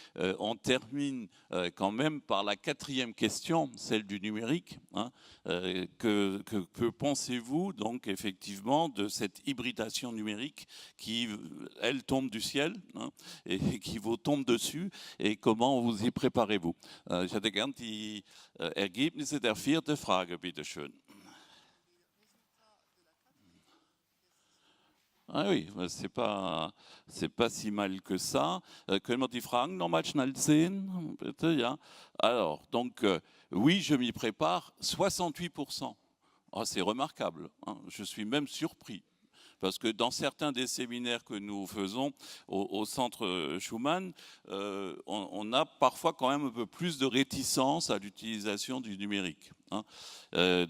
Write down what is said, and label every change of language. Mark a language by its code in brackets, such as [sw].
[fr] On termine quand même par la 4e question, celle du numérique. Hein. Que pensez-vous donc effectivement de cette hybridation numérique qui, elle, tombe du ciel, hein, et qui vous tombe dessus, et comment vous y préparez-vous? [de] Ich hätte gern die Ergebnisse der 4. Frage, bitte schön. [fr] Ah oui, c'est pas si mal que ça. [de] Können wir die Fragen nochmal schnell sehen, bitte, ja? [fr] Alors, donc, oui, je m'y prépare, 68%. Oh, c'est remarquable, hein. Je suis même surpris. Parce que dans certains des séminaires que nous faisons au centre Schumann, on a parfois quand même un peu plus de réticence à l'utilisation du numérique. Hein.